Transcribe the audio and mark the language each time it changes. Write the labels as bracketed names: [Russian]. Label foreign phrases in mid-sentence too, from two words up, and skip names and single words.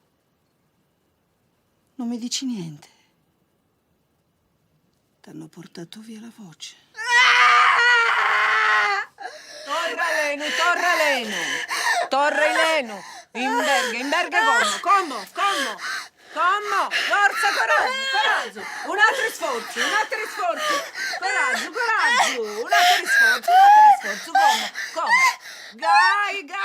[Italian] Non mi dici niente. T'hanno portato via la voce. [Sardinian] Torra Lenu, torra Lenu. Torra Lenu. In berga come? [Italian] Forza, coraggio. Un altro sforzo. Coraggio. Un altro sforzo. Come? [Sardinian] Gai.